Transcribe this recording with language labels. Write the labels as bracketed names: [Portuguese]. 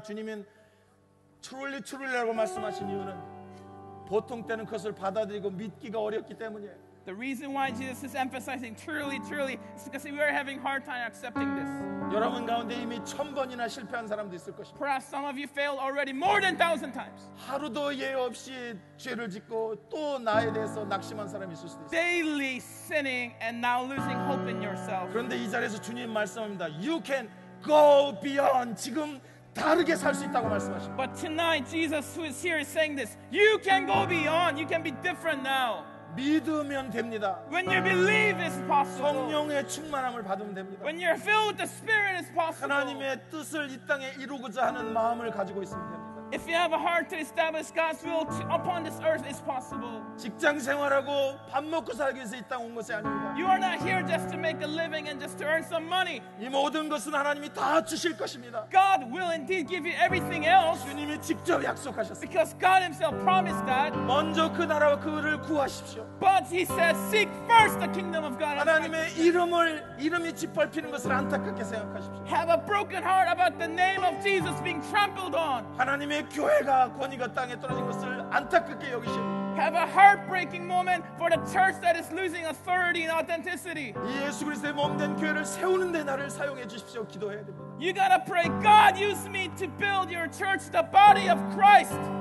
[Korean] 주님은 [English] truly, truly [Korean] 라고 말씀하신 이유는 보통 때는 그것을 받아들이고 믿기가 어렵기 때문이에요. [English] The reason why Jesus is emphasizing truly, truly is because we are having hard time accepting this. [Korean] 여러분 가운데 이미 1000번이나 실패한 사람도 있을 것입니다. [English] Perhaps some of you failed already more than 1,000 times. [Korean] 하루도 예외 없이 죄를 짓고 또 나에 대해서 낙심한 사람이 있을 수도 있어요. [English] Daily sinning and now losing hope in yourself. [Korean] 그런데 이 자리에서 주님 말씀합니다. [English] You can go beyond. [Korean] 지금 다르게 살 수 있다고 말씀하십니다. [English] But tonight, Jesus who is here is saying this. You can go beyond. You can be different now. [Korean] 믿으면 됩니다. [English] When you believe, it's possible. [Korean] 성령의 충만함을 받으면 됩니다. [English] When you're filled with the Spirit, it's possible. [Korean] 하나님의 뜻을 이 땅에 이루고자 하는 마음을 가지고 있으면 됩니다. [English] If you have a heart to establish God's will upon this earth, it's possible. [Korean] 직장 생활하고 밥 먹고 살기 위해서 이 땅 온 것이 아닙니다. [English] You are not here just to make a living and just to earn some money. [Korean] 이 모든 것은 하나님이 다 주실 것입니다. [English] God will indeed give you everything else [Korean] 주님이 직접 약속하셨습니다. [English] because God himself promised that. [Korean] 먼저 그 나라와 그를 구하십시오. [English] But he said, seek first the kingdom of God. [Korean] 하나님의 이름이 짓밟히는 것을 안타깝게 생각하십시오. [English] Have a broken heart about the name of Jesus being trampled on. [Korean] 하나님의 교회가 권위가 땅에 떨어진 것을 안타깝게 여기십시오. [English] Have a heartbreaking moment for the church that is losing authority and authenticity. [Korean] 이 예수 그리스도의 몸된 교회를 세우는 데 나를 사용해 주십시오. 기도해야 됩니다. [English] You gotta pray, God, use me to build your church, the body of Christ.